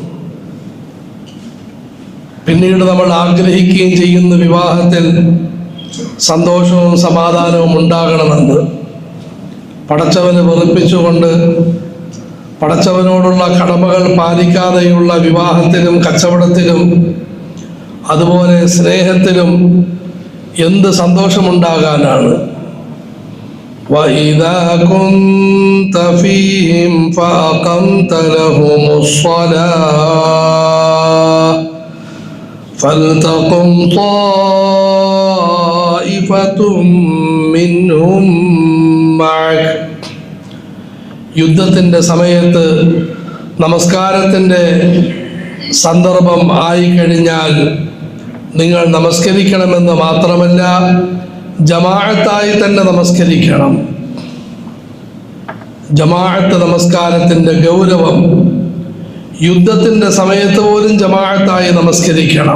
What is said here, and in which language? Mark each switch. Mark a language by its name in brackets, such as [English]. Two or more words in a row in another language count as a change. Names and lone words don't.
[Malayalam] പിന്നീട് നമ്മൾ ആഗ്രഹിക്കുകയും ചെയ്യുന്ന വിവാഹത്തിൽ സന്തോഷവും സമാധാനവും ഉണ്ടാകണമെന്ന്. പടച്ചവനെ വെറുപ്പിച്ചുകൊണ്ട് പടച്ചവനോടുള്ള കടമകൾ പാലിക്കാതെയുള്ള വിവാഹത്തിലും കച്ചവടത്തിലും അതുപോലെ സ്നേഹത്തിലും എന്ത് സന്തോഷമുണ്ടാകാനാണ്. [Arabic] وَإِذَا كُنْتَ فِيهِمْ فَأَقَمْتَ لَهُمُ الصَّلَاةَ فَلْتَقُمْ طَائِفَةٌ مِّنْهُمْ مَعَكَ. [Malayalam] യുദ്ധത്തിൻ്റെ സമയത്ത് നമസ്കാരത്തിൻ്റെ സന്ദർഭം ആയിക്കഴിഞ്ഞാൽ നിങ്ങൾ നമസ്കരിക്കണമെന്ന് മാത്രമല്ല, ജമാഅത്തായി തന്നെ നമസ്കരിക്കണം. ജമാഅത്ത് നമസ്കാരത്തിൻ്റെ ഗൗരവം, യുദ്ധത്തിൻ്റെ സമയത്ത് പോലും ജമാഅത്തായി നമസ്കരിക്കണം.